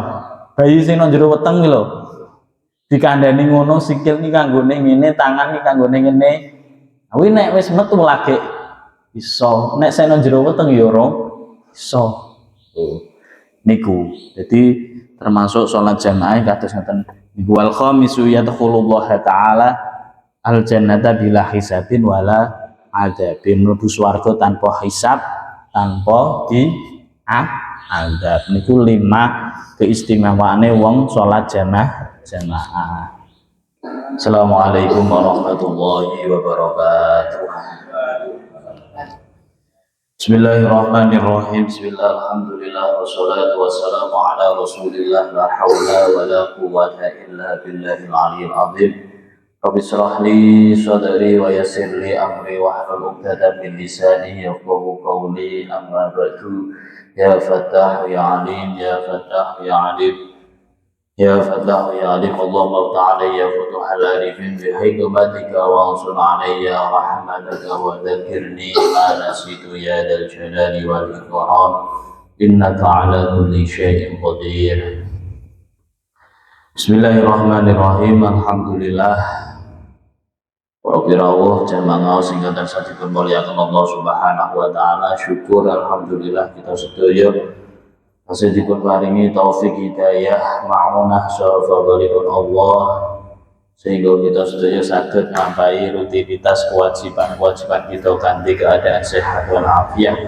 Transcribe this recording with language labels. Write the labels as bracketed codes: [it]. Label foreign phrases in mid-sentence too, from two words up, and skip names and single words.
[jv] Bayi sing nang jero weteng ki lho. Dikandani ngono sikil ki kanggone ngene, tangan ki kanggone ngene. Kuwi nek wis metu lagi iso, nek sing nang jero weteng ya ora iso. Niku. [id] Jadi termasuk salat jamaah [jv] kados ngoten. [ar] والخامس يدخل الله تعالى الجنة بلا حساب ولا عذاب, [jv] mlebu swarga tanpa hisab, tanpa diazab. Niku 5 keistimewaane wong salat jamaah. [ar] السلام عليكم ورحمة الله وبركاته. بسم الله الرحمن الرحيم. بسم الله الرحمن الرحيم والصلاة والسلام على رسول الله لا حول ولا قوة إلا بالله العلي العظيم. رب اشرح لي صدري ويسر لي أمري واحلل عقدة من لساني يفقهوا قولي. أما بعد. يا فتاح يا عليم يا فتاح يا عليم. يا فتاح يا عليم اللهم تعالى يا فتوح العارفين بحكمتك وانشر علي رحمتك وذكرني ما نسيت يا ذا الجلال والإكرام إنك على كل شيء قادر. [jv] Bismillahirrahmanirrahim. Alhamdulillah Wabirawuh jamaah sing kadang sadipun mulyakaken [ar] الله سبحانه وتعالى. [jv] Syukur alhamdulillah kita sedaya masih dipun paringi taufik hidayah ma'unah sawfadhalipun Allah sehingga kita sedaya saged ngampai rutinitas kewajiban kita kanthi keadaan sehat wal afiat.